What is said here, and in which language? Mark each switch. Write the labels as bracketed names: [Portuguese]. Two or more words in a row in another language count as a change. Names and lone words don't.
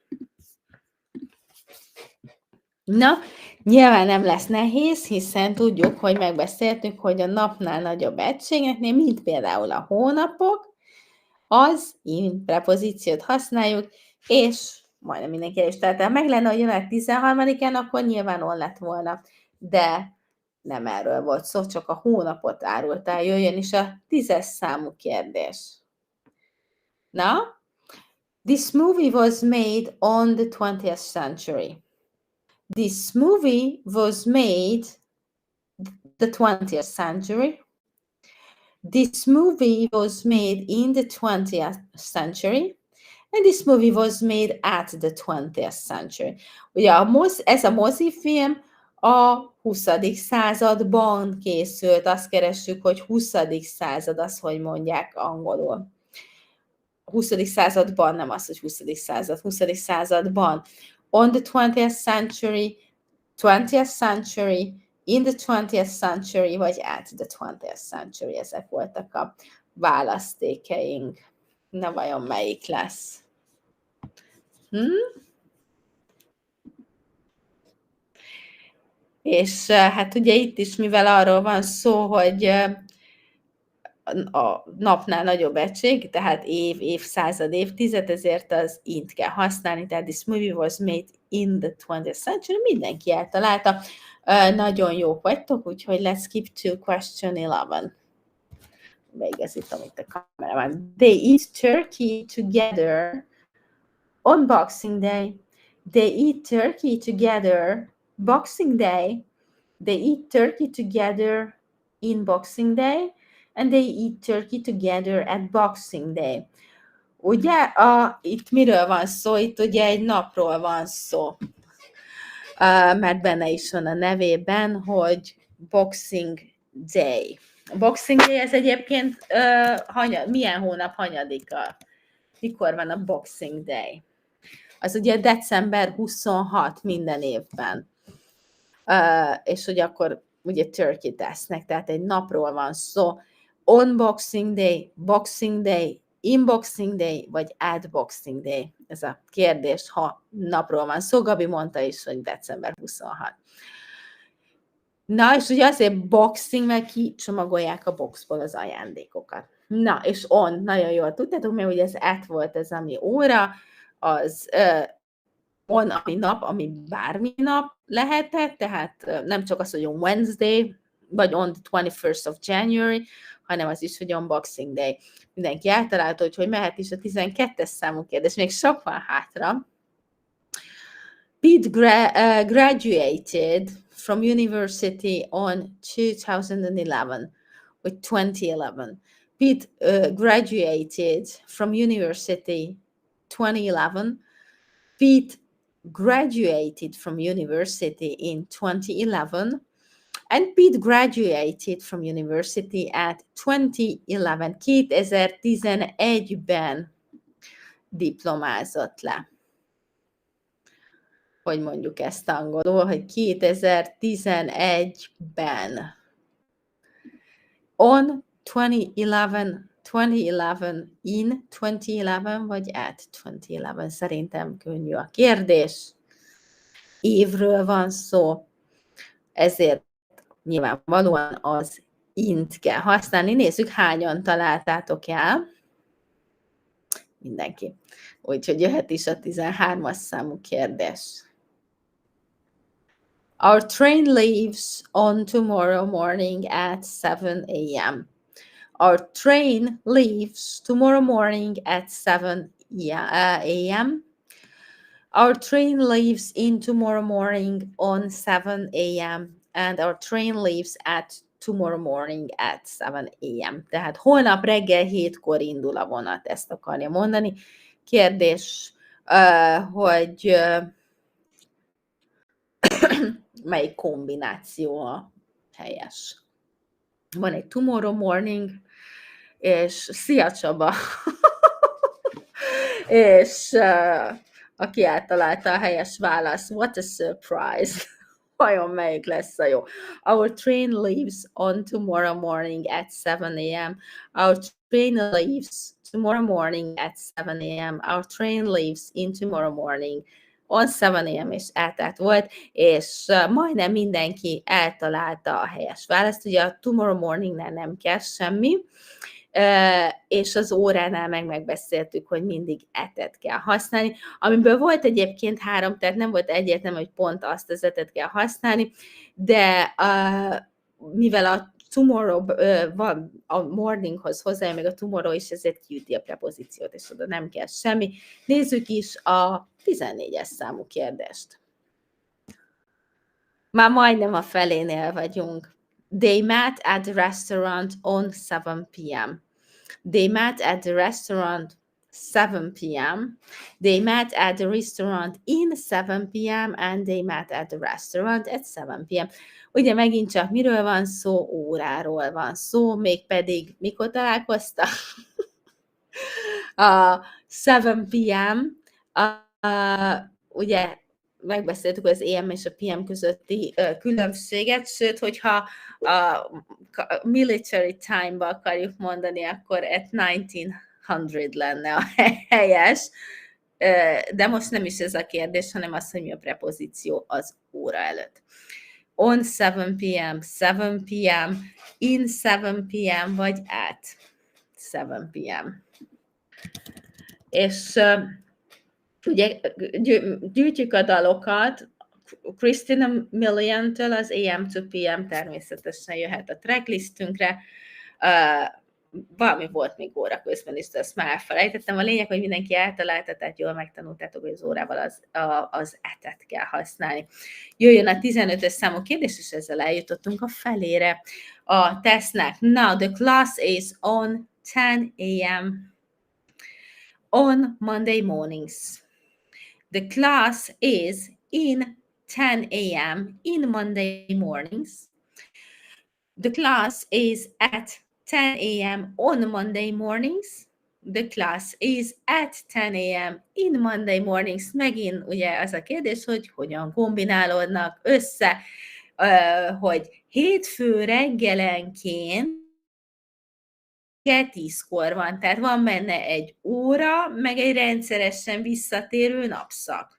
[Hungarian] Na, nyilván nem lesz nehéz, hiszen tudjuk, hogy megbeszéltük, hogy a napnál nagyobb egységeknél, mint például a hónapok, az in prepozíciót használjuk, és majdnem mindenki el is találta. Meg lenne, hogy január 13-án, akkor nyilván on lett volna, de nem erről volt szó, csak a hónapot árultál, jöjjön is a 10-es számú kérdés. Na, [English] this movie was made on the 20th century. This movie was made the 20th century. This movie was made in the 20th century. And this movie was made at the 20th century. [Hungarian] Ugye ez a mozifilm a 20. században készült. Azt keressük, hogy 20. század, azt hogy mondják angolul. 20. században, nem az, hogy 20. század, 20. században. [English] On the 20th century, 20th century, in the 20th century, vagy at the 20th century. [Hungarian] Ezek voltak a választékeink. Na, vajon melyik lesz? És hát ugye itt is, mivel arról van szó, hogy a napnál nagyobb egység, tehát év, évszázad, évtized, ezért az int kell használni, tehát [English] this movie was made in the 20th century, [Hungarian] mindenki eltalálta. Nagyon jók vagytok, úgyhogy [English] let's skip to question 11. [Hungarian] beigazítom itt a kamerában. [English] They eat turkey together on Boxing Day. They eat turkey together Boxing Day. They eat turkey together in Boxing Day, and they eat turkey together at Boxing Day. [Hungarian] Ugye, itt miről van szó? Itt ugye egy napról van szó. Mert benne is van a nevében, hogy Boxing Day. Boxing Day ez egyébként milyen hónap hanyadika? Mikor van a Boxing Day? Az ugye december 26 minden évben. És hogy akkor ugye turkey tesznek, tehát egy napról van szó. [English] On Boxing Day, Boxing Day, in Boxing Day, vagy at Boxing Day. [Hungarian] Ez a kérdés, ha napról van szó. Gabi mondta is, hogy december 26. Na, és ugye azért boxing, mert kicsomagolják a boxból az ajándékokat. Na, és on, nagyon jól tudtátok, mert ugye ez at volt ez, ami óra, az on, ami nap, ami bármi nap lehetett, tehát nem csak az, hogy [English] on Wednesday, [Hungarian] vagy [English] on the 21st of January, [Hungarian] hanem az is, hogy [English] on Boxing Day. [Hungarian] Mindenki eltalálta, hogy mehet is a 12-es számú kérdés, még sok van hátra. [English] Pete graduated from university on 2011, vagy 2011. Pete graduated from university 2011. Pete graduated from university in 2011, and Pete graduated from university at 2011. [Hungarian] 2011-ben diplomázott le. Hogy mondjuk ezt angolul, hogy 2011-ben. [English] On 2011, 2011, in 2011, vagy at 2011. [Hungarian] Szerintem könnyű a kérdés. Évről van szó, ezért nyilvánvalóan az int kell használni. Nézzük, hányan találtátok el. Mindenki. Úgyhogy jöhet is a 13-as számú kérdés. [English] Our train leaves on tomorrow morning at 7 a.m. Our train leaves tomorrow morning at 7 a.m. Our train leaves in tomorrow morning on 7 a.m. And our train leaves at tomorrow morning at 7 a.m. [Hungarian] Tehát holnap reggel 7-kor indul a vonat, ezt akarja mondani. Kérdés, hogy melyik kombináció a helyes. Van egy [English] tomorrow morning, [Hungarian] és szia Csaba! És aki eltalálta a helyes választ, [English] what a surprise! [Hungarian] Vajon melyik lesz a jó? [English] Our train leaves on tomorrow morning at 7 a.m. Our train leaves tomorrow morning at 7 a.m. Our train leaves in tomorrow morning on 7 a.m. [Hungarian] és át volt, és majdnem mindenki eltalálta a helyes választ. Ugye a [English] tomorrow morningnál [Hungarian] nem kell semmi, és az óránál megbeszéltük, hogy mindig etet kell használni, amiből volt egyébként 3, tehát nem volt egyértelmű, hogy pont azt az etet kell használni, de mivel a tomorrow van a morninghoz hozzájön, meg a tomorrow is, ezért kiüti a prepozíciót, és oda nem kell semmi. Nézzük is a 14-es számú kérdést. Már majdnem a felénél vagyunk. [English] They met at the restaurant on 7 p.m. They met at the restaurant 7 p.m. They met at the restaurant in 7 p.m. and they met at the restaurant at 7 p.m. [Hungarian] Ugye megint csak miről van szó? Óráról van szó, mégpedig mikor találkoztak? [English] 7 p.m. [Hungarian] Ugye megbeszéltük az AM és a PM közötti különbséget, sőt, hogyha a [English] military time-ba [Hungarian] akarjuk mondani, akkor [English] at 1900 [Hungarian] lenne a helyes, de most nem is ez a kérdés, hanem az, hogy mi a prepozíció az óra előtt. [English] On 7 p.m., 7 p.m., in 7 p.m., vagy at 7 p.m. [Hungarian] És ugye gyűjtjük a dalokat, Christina Milian-től az AM to PM természetesen jöhet a tracklistünkre, valami volt még óra közben is, de azt már elfelejtettem. A lényeg, hogy mindenki eltalálta, tehát jól megtanultátok, hogy az órával az etet kell használni. Jöjjön a 15-ös számú kérdés, és ezzel eljutottunk a felére a tesztnek. [English] Now the class is on 10 a.m. on Monday mornings. The class is in 10 a.m. in Monday mornings. The class is at 10 a.m. on Monday mornings. The class is at 10 a.m. in Monday mornings. [Hungarian] Megint ugye az a kérdés, hogy hogyan kombinálódnak össze, hogy hétfő reggelenként 10-kor van, tehát van benne egy óra, meg egy rendszeresen visszatérő napszak.